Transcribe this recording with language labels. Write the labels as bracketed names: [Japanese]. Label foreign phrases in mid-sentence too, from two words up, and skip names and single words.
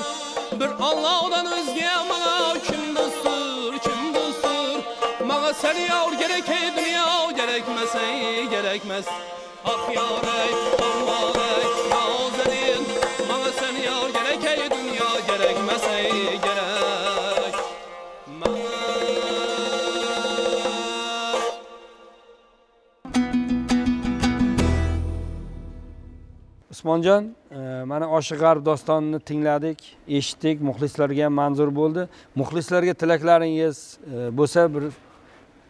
[Turkish] Bir Allah'dan özge bana kim dostur. Bana seni yar gerek ey dünya gerekmez ey gerekmez. Ah yar ey Allah ey nazerin. Bana seni yar gerek ey dünya gerekmez ey gerekmez. [Uzbek] Usmonjon, mana Oshiq G'arb dostonini tingladik, eshitdik, muxlislarga ham manzur bo'ldi. Muxlislarga tilaklaringiz bo'lsa bir